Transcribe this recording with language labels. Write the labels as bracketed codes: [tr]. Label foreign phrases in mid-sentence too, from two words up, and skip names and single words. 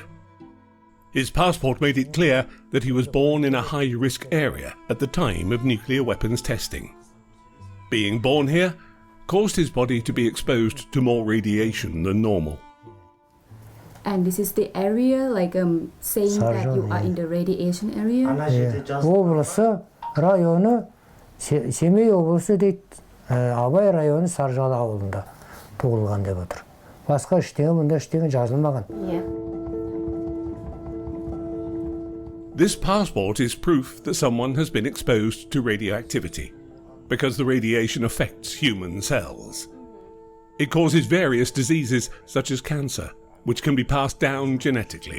[en] His passport made it clear that he was born in a high-risk area at the time of nuclear weapons testing. Being born here caused his body to be exposed to more radiation than normal. And this is the area, like saying that you are in the radiation area? [kk] облысы, районы, Семей облысы дейді, Абай районы Саржал ауылында туылған деп отыр. Басқа іштеңі, мұнда іштеңі жазылмаған. [en] This passport is proof that someone has been exposed to radioactivity, because the radiation affects human cells. It causes various diseases such as cancer, which can be passed down genetically.